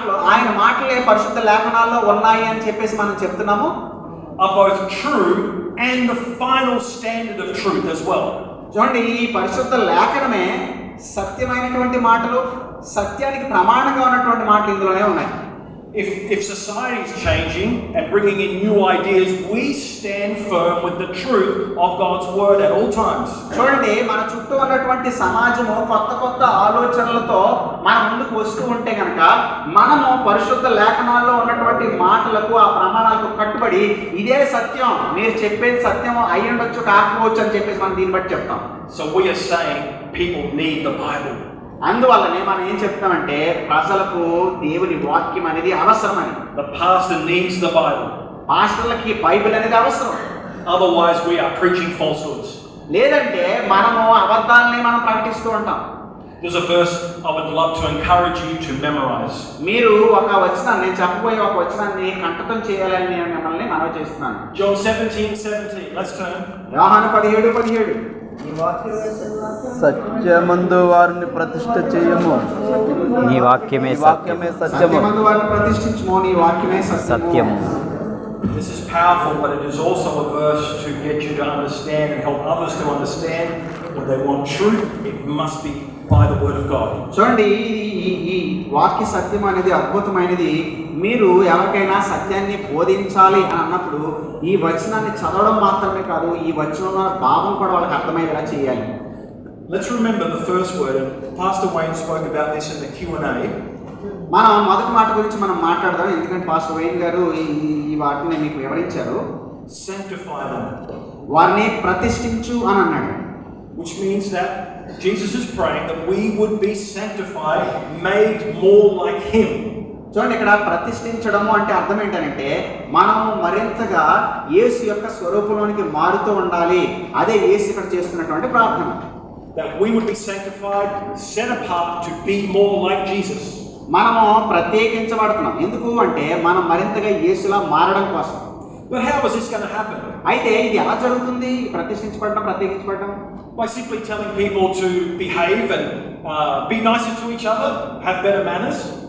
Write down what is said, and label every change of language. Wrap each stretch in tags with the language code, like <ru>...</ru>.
<te>ఆయన మాటలే పరిశుద్ధ లేఖనాల్లో ఉన్నాయి అని చెప్పేసి మనం చెప్తున్నాము.</te> <en>are both true and the final standard of truth as well.</en> <te>చూడండి, ఈ పరిశుద్ధ లేఖనమే సత్యమైనటువంటి మాటలు, సత్యానికి ప్రమాణంగా ఉన్నటువంటి మాటలు ఇందులోనే ఉన్నాయి.</te> <en>If society is changing and bringing in new ideas, we stand firm with the truth of God's word at all times.</en> <te>చూడండి, మన చుట్టూ ఉన్నటువంటి సమాజము కొత్త ఆలోచనలతో మన ముందుకు వస్తూ ఉంటే కనుక మనము పరిశుద్ధ లేఖనాల్లో ఉన్నటువంటి మాటలకు, ఆ ప్రమాణాలకు కట్టుబడి ఇదే సత్యం, మీరు చెప్పేది సత్యం అయి ఉండొచ్చు కాకపోవచ్చు అని చెప్పేసి మనం దీన్ని బట్టి చెప్తాం.</te> <en>So we are saying people need the Bible.</en> <te>అందువల్లనే మనం ఏం చెప్తామంటే ప్రజలకు దేవుని వాక్యం అనేది అవసరమని.</te> <en>The pastor needs the Bible.</en> <te>పాస్టర్లకి Bible అనేది అవసరం.</te> <en>Otherwise we are preaching falsehoods.</en> <te>లేదంటే మనము అబద్ధాలని మనం ప్రకటిస్తూ ఉంటాం.</te> <en>There's a verse I would love to encourage you to memorize.</en> <te>మీరు ఒక వచనాన్ని, నేను చెప్పబోయే ఒక వచనాన్ని కంఠతం చేయాలని నేను మిమ్మల్ని మనవి చేస్తున్నాను.</te> <en>John 17:17. Let's turn.</en> <te>యోహాను 17:17. సత్యమందు వారిని ప్రతిష్ఠ చేయము, నీ వాక్యమే వాక్యమే సత్యము. సత్యమందు వారిని ప్రతిష్ఠించుము, నీ వాక్యమే సత్యము.</te> <en>This is powerful, but it is also a verse to get you to understand and help others to understand. When they want truth, it must be by the word of God.</en> <te>చూడండి, ఈ వాక్య సత్యం అనేది అద్భుతమైనది. మీరు ఎవరికైనా సత్యాన్ని బోధించాలి అని అన్నప్పుడు ఈ వచనాన్ని చదవడం మాత్రమే కాదు, ఈ వచనంలో భావం కూడా వాళ్ళకి అర్థమయ్యేలా చేయాలి.</te> <en>Let's remember the first word, and Pastor Wayne spoke about this in the Q&A.</en> <te>మనం మొదటి మాట గురించి మనం మాట్లాడదాం, ఎందుకంటే పాస్టర్ వైన్ గారు ఈ వాటిని మీకు వివరించారు.</te> <en>Sanctify them.</en> <te>వారిని ప్రతిష్ఠించు అని అన్నాడు.</te> <en>Which means that Jesus is praying that we would be sanctified, made more like him.</en> <te>చూడండి, ఇక్కడ ప్రతిష్ఠించడము అంటే అర్థం ఏంటంటే మనము మరింతగా యేసు యొక్క స్వరూపంలోనికి మారుతూ ఉండాలి. అదే యేసు ఇక్కడ చేస్తున్నటువంటి ప్రార్థన.</te> <en>That we would be sanctified, set apart to be more like Jesus.</en> <te>మనము ప్రత్యేకించబడుతున్నాం. ఎందుకు అంటే మనం మరింతగా యేసులా మారడం కోసం.</te> <en>But how is this going to happen?</en> <te>అయితే ఇది ఎలా జరుగుతుంది? ప్రత్యేకించబడడం</te> <en>By simply telling people to behave and be nicer to each other, have better manners.</en>